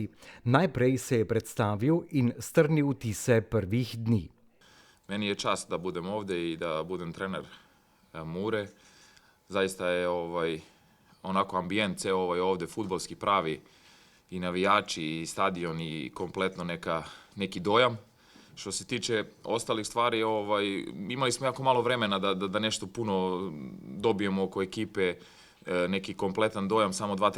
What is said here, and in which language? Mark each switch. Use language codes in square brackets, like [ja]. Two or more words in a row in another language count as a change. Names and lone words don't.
[sl] Najprej se je predstavil in strnil vtise prvih dni. [sr] Meni je čast da budem ovdje i da budem trener Mure. Zaista je onako ambijent ceo ovdje fudbalski pravi i navijači i stadion i kompletno neki dojam. Što se tiče ostalih stvari, imali smo jako malo vremena da nešto puno dobijemo oko ekipe, neki kompletan dojam, samo 2-3